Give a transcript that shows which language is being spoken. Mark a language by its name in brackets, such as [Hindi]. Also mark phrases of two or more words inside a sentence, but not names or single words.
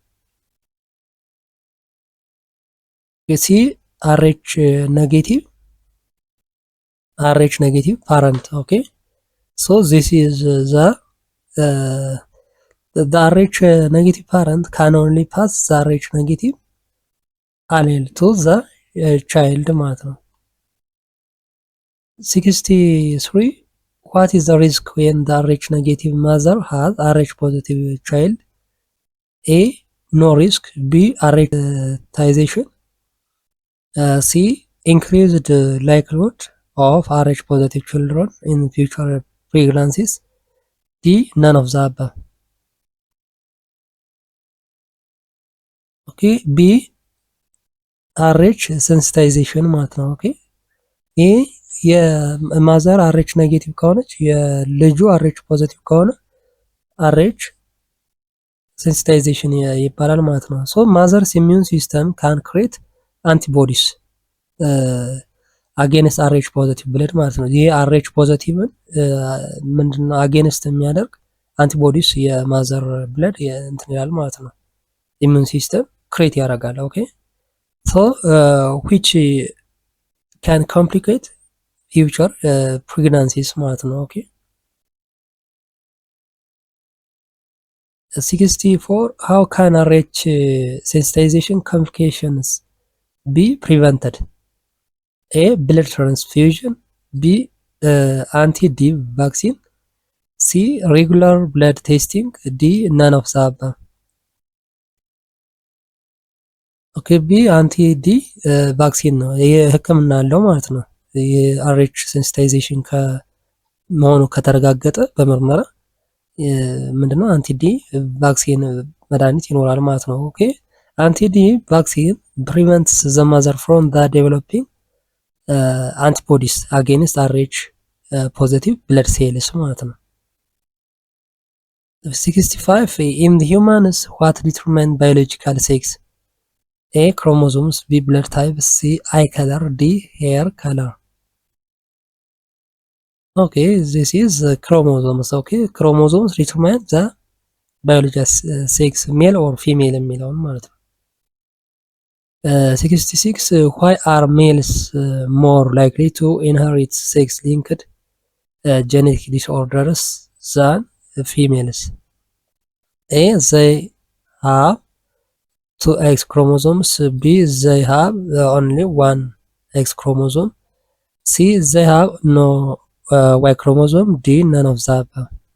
[English] C Rh negative parent. Okay, so this is the Rh negative parent can only pass the Rh negative allele to the child [Amharic] ማለት ነው። [English] 63 what is the risk when the Rh negative mother has Rh positive child? A no risk, B Rh C increased likelihood of Rh positive children in future pregnancies, D none of the above. Okay, B Rh sensitization [Amharic] ማለት ነው። ኦኬ ይሄ የማዘር [English] Rh negative [Amharic] ከሆነች የልጁ [English] Rh positive ከሆነ Rh sensitization [Amharic] ይባላል ማለት ነው። [English] so mother's immune system can create antibodies against Rh positive blood [Amharic] ማለት ነው። ይሄ [English] Rh positive [Amharic] ምንድነው አጌንስት የሚያደርግ አንቲቦዲስ የማዘር ብለድ እንትን ይላል ማለት ነው። [English] immune system create ያደርጋል። okay so which can complicate future pregnancies [Amharic] ማለት ነው። [English] ኦኬ 64 how can Rh sensitization complications be prevented? A blood transfusion, B anti-D vaccine, C regular blood testing, D none of the above. [Amharic] ኦኬ [English] B anti-D vaccine [Amharic] ነው። ይሄ ህክምና አለው ማለት ነው። የአርኤች ሴንሲታይዜሽን ከመሆኑ ከተረጋገጠ በምርመራ ምንድነው [English] anti-D vaccine [Amharic] መድኃኒት ይኖራል ማለት ነው። [English] okay anti-D vaccine prevents the mother from the developing antibodies against Rh positive blood cells [Amharic] ማለት ነው። [English] 65 in the humans what determine biological sex? A chromosomes, B blood type, C eye color, D hair color. Okay, this is chromosomes. Okay, chromosomes determine the biological sex male or female [Amharic] የሚለውን ማለት ነው። [English] 66 why are males more likely to inherit sex linked genetic disorders than females? A they have 2 X chromosomes, B they have only 1 X chromosome, C they have no Y chromosome, D none of the above.